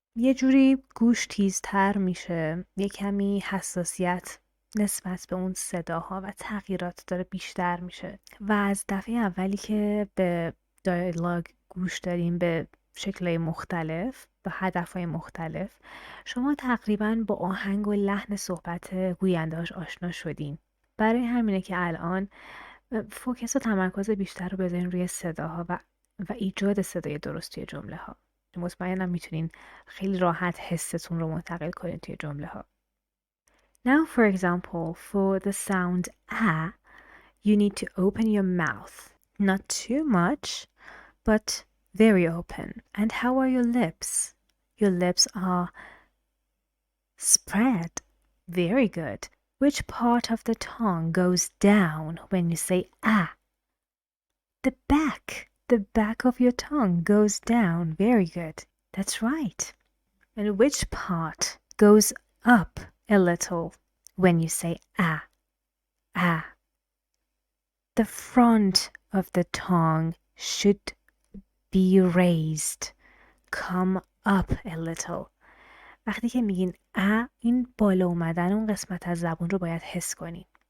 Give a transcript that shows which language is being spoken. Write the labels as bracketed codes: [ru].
[fa] یه جوری گوش تیزتر میشه، یه کمی حساسیت نسبت به اون صداها و تغییرات داره بیشتر میشه و از دفعه اولی که به دیالوگ گوش داریم به شکل‌های مختلف، به هدف‌های مختلف، شما تقریباً با آهنگ و لحن صحبت گوینده‌اش آشنا شدین. برای همینه که الان فوکس و تمرکز بیشتر رو بذارین روی صداها و ایجاد صدای درست توی جمله ها. مطمئنم میتونین خیلی راحت حستون رو منتقل کنین توی جمله ها. [en] Now, for example, for the sound a, you need to open your mouth. Not too much, but very open. And how are your lips? Your lips are spread. Very good. Which part of the tongue goes down when you say ah? The back. The back of your tongue goes down. Very good. That's right. And which part goes up a little when you say ah? Ah. The front of the tongue should be raised. Come up a little. [fa] وقتی که میگین این بالا اومدن اون قسمت از زبون رو باید حس کنین.